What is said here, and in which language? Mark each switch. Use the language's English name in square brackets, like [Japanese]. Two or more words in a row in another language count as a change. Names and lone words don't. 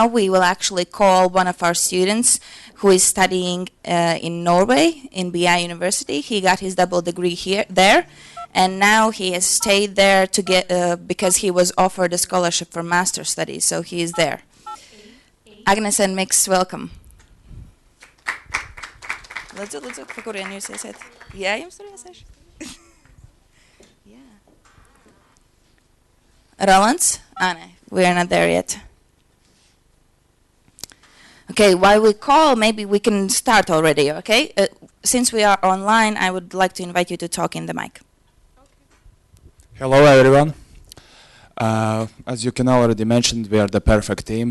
[English] We will actually call one of our students who is studying in Norway, in BBA University. He got his double degree there, and now he has stayed there to get because he was offered a scholarship for master studies, so he is there. Agnes and Mix, welcome. [Latvian] Lūdzu, pa kurien jūs esat? Jā, jums tur jāsēž? Rolands? [English] No, we are not there yet. Okay, while we call, maybe we can start already, okay? Since we are online, I would like to invite you to talk in the mic. Hello, everyone. As you can already mention, we are the perfect team.